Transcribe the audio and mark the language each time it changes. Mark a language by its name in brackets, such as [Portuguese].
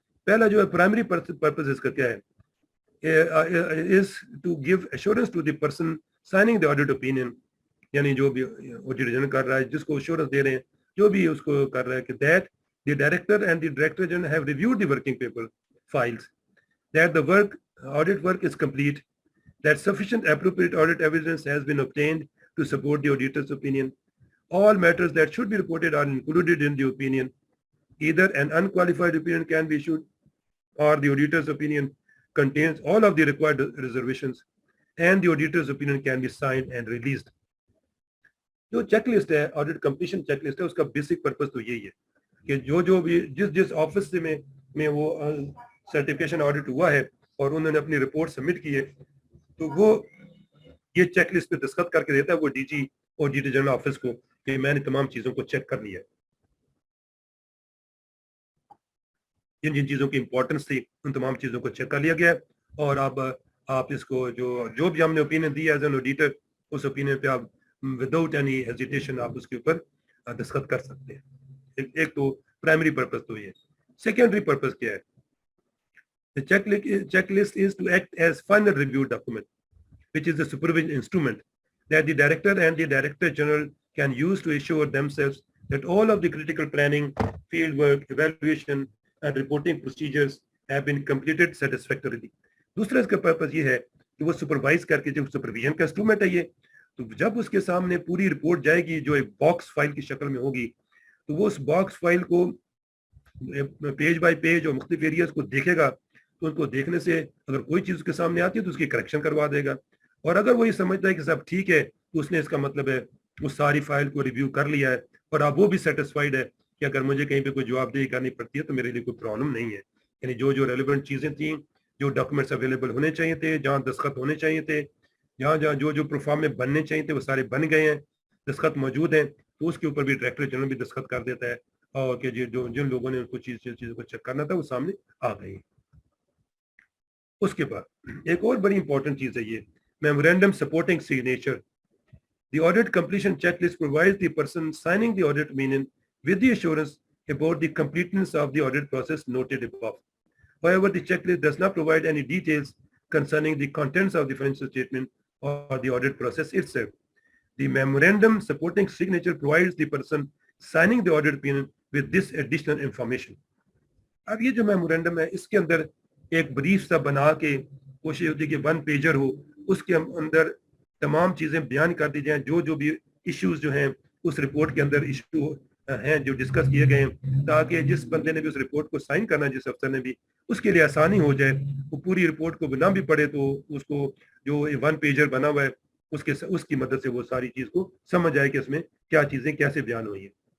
[Urdu] پہلا جو ہے پرائمری پرپز اس کا کیا ہے, [English] is to give assurance to the person signing the audit opinion, [Urdu] یعنی جو بھی آڈیٹر جنرل کر رہا ہے جس کو ایشورنس دے رہے ہیں جو بھی اس کو کر رہا ہے کہ that [English] the director and the director general have reviewed the working paper files, that the audit work is complete, that sufficient appropriate audit evidence has been obtained to support the auditor's opinion. All matters that should be reported are included in the opinion. Either an unqualified opinion can be issued or the auditor's opinion contains all of the required reservations and the auditor's opinion can be signed and released. [Urdu] جو check list ہے audit completion check list ہے اس کا basic purpose تو یہی ہے کہ جو بھی جس آفس سے میں وہ سرٹیفکیشن آڈٹ ہوا ہے اور انہوں نے اپنی رپورٹ سبمٹ کی ہے تو وہ یہ چیک لسٹ پہ دستخط کر کے دیتا ہے وہ D جی auditor general office کو کہ میں نے تمام چیزوں کو چیک کر لیا ہے. جن چیزوں کی امپورٹنس تھی ان تمام چیزوں کو چیک کر لیا گیا ہے اور اب آپ اس کو جو بھی ہم نے opinion the as an auditor اس opinion پہ آپ وداؤٹ اینی ہیزیٹیشن آپ اس کے اوپر دستخط کر سکتے ہیں. ایک تو پرائمری پرپز تو یہ. [English] Secondary purpose کیا ہے؟ Check list is to act as final review document which is the supervision instrument that the director and the director general can use to assure themselves that all of the critical planning, field work, evaluation and reporting procedures have been completed satisfactorily. [Urdu] دوسرا اس کا purpose یہ ہے کہ وہ supervise کر کے جو supervision کا انسٹرومنٹ ہے یہ تو جب اس کے سامنے پوری رپورٹ جائے گی جو ایک باکس فائل کی شکل میں ہوگی تو وہ اس باکس فائل کو پیج بائی پیج اور مختلف ایریاز کو دیکھے گا تو ان کو دیکھنے سے اگر کوئی چیز اس کے سامنے آتی ہے تو اس کی کریکشن کروا دے گا اور اگر وہ یہ سمجھتا ہے کہ سب ٹھیک ہے تو اس نے اس کا مطلب ہے اس ساری فائل کو ریویو کر لیا ہے اور اب وہ بھی سیٹسفائیڈ ہے کہ اگر مجھے کہیں پہ کوئی جواب دہی کرنی پڑتی ہے تو میرے لیے کوئی پرابلم نہیں ہے. یعنی جو ریلیونٹ چیزیں تھیں جو ڈاکومنٹس اویلیبل ہونے چاہیے تھے جہاں دستخط ہونے چاہیے تھے جہاں جو پروفارم میں بننے چاہیے تھے وہ سارے بن گئے ہیں, دستخط موجود ہیں تو اس کے اوپر بھی ڈائریکٹر جنرل بھی دستخط کر دیتا ہے اور کہ جن لوگوں نے ان کو چیزوں کو چیک کرنا تھا وہ سامنے آ گئی. اس کے بعد ایک اور بڑی امپورٹنٹ چیز ہے یہ memorandum supporting signature. [English] The audit completion checklist provides the person signing the audit opinion with the assurance about the completeness of the audit process noted above. However, the checklist does not provide any details concerning the contents of the financial statement or the audit process itself. The memorandum supporting signature provides the person signing the audit opinion with this additional information. [Urdu] اب یہ جو memorandum ہے اس کے اندر ایک brief سا بنا کے کوشش ہوتی ہے کہ 1 پیجر ہو, اس کے اندر تمام چیزیں بیان کر دی جائیں جو بھی ایشوز جو ہیں اس رپورٹ کے اندر ایشو ہیں جو ڈسکس کیے گئے ہیں تاکہ جس بندے نے بھی اس رپورٹ کو سائن کرنا جس افسر نے بھی اس کے لیے آسانی ہو جائے, وہ پوری رپورٹ کو نہ بھی پڑھے تو اس کو جو 1 پیجر بنا ہوا ہے اس کی مدد سے وہ ساری چیز کو سمجھ آئے کہ اس میں کیا چیزیں کیسے بیان ہوئی ہیں.